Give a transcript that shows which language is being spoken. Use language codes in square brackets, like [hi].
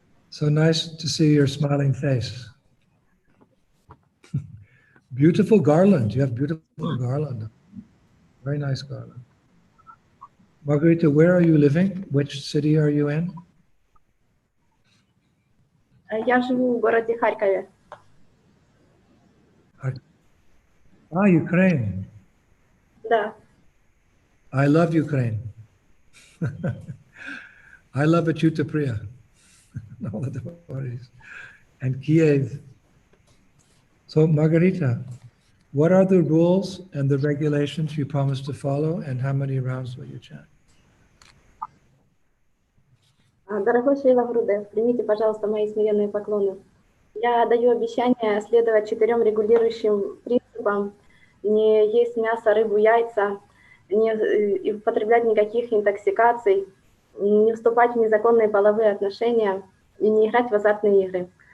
[en] So nice to see your smiling face. Beautiful garland. You have beautiful garland. Very nice garland. Margarita, where are you living? Which city are you in? [ru] Я живу в городе Харькове. [en] Ukraine. [ru] Да. [en] I love Ukraine. I love Achyuta Priya. All the devotees. And Kiev. So Margarita, what are the rules and the regulations you promise to follow, and how many rounds will you chant? [ru] Дорогой Шрила Гурудев, примите, пожалуйста, мои смиренные поклоны. Я даю обещание следовать 4 регулирующим принципам: не есть мясо, рыбу, яйца, не употреблять никаких интоксикаций, не вступать в незаконные половые отношения и не играть в азартные игры.